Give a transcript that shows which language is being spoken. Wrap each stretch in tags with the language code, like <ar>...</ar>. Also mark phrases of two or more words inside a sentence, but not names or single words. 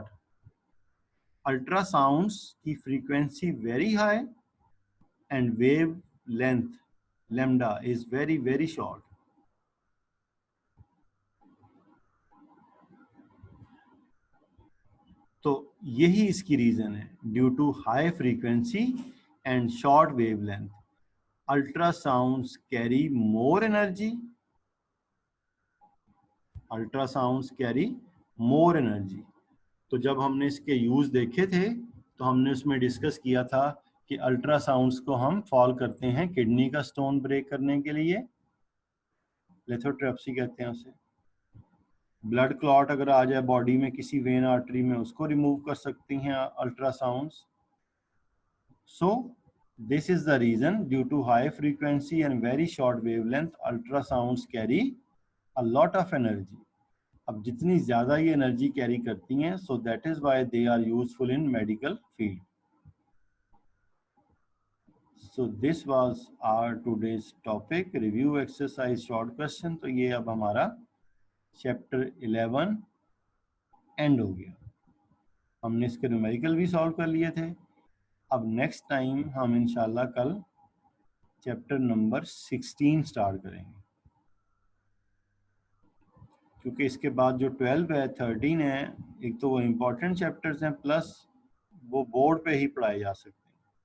<en>ultrasounds की frequency very high and wave length lambda is very very short.</en> <hi>तो यही इसकी रीजन है,</hi> <en>due to high frequency and short wavelength ultrasounds carry more energy. Ultrasounds carry more energy.</en> <hi>तो जब हमने इसके यूज देखे थे तो हमने उसमें डिस्कस किया था कि अल्ट्रासाउंड्स को हम फॉल करते हैं किडनी का स्टोन ब्रेक करने के लिए, लिथोट्रिप्सी कहते हैं उसे.</hi> <en>blood clot</en> <hi>अगर आ जाए बॉडी में किसी</hi> <en>vein artery</en> <hi>में, उसको रिमूव कर सकती हैं अल्ट्रासाउंड्स.</hi> <en>सो this is the reason, due to high frequency and very short wavelength, ultrasounds carry a lot of energy.</en> <hi>अब जितनी ज़्यादा ये</hi> <en>energy carry</en> <hi>करती हैं,</hi> <en>so that is why they are useful in medical field. So this was our today's topic, review exercise short question.</en> <hi>तो ये अब हमारा</hi> <en>chapter 11 end</en> <hi>हो गया. हमने इसके न्यूमेरिकल भी सॉल्व कर लिए थे. अब</hi> <en>next time</en> <hi>हम इंशाल्लाह कल</hi> <en>chapter number 16 start</en> <hi>करेंगे, क्योंकि इसके बाद जो 12 है 13 है, एक तो वो</hi> <en>important chapters</en> <hi>हैं, प्लस वो बोर्ड पे ही पढ़ाए जा सकते हैं.</hi>